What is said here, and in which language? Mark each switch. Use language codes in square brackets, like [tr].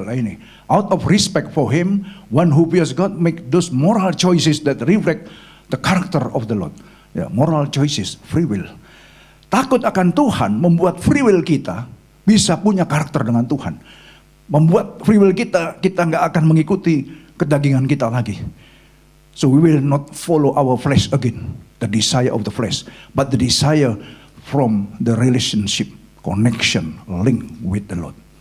[en] Nah, ini, out of respect for Him, one who fears God make those moral choices that reflect the character of the Lord. Ya, moral choices, free will. [id] Takut akan Tuhan membuat free will kita bisa punya karakter dengan Tuhan. Membuat free will kita nggak akan mengikuti kedagingan kita lagi. [en] So we will not follow our flesh again, the desire of the flesh, but the desire from the relationship, connection, link with the Lord.